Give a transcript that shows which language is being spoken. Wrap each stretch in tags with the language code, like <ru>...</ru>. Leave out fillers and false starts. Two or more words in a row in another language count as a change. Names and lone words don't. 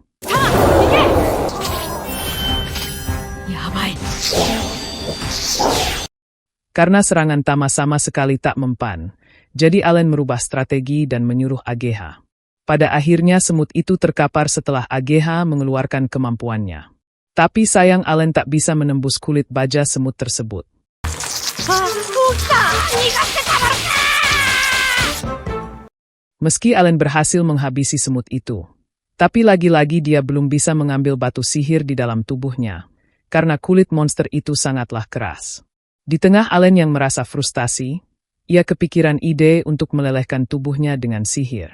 <id>Karena serangan Tama sama sekali tak mempan, jadi Allen merubah strategi dan menyuruh AGH. Pada akhirnya semut itu terkapar setelah AGH mengeluarkan kemampuannya. Tapi sayang Allen tak bisa menembus kulit baja semut tersebut.</id> <ja>あ、起きた。逃がしてたまるか。</ja> <id>Meski Allen berhasil menghabisi semut itu, tapi lagi-lagi dia belum bisa mengambil batu sihir di dalam tubuhnya, karena kulit monster itu sangatlah keras. Di tengah Allen yang merasa frustasi, ia kepikiran ide untuk melelehkan tubuhnya dengan sihir.</id>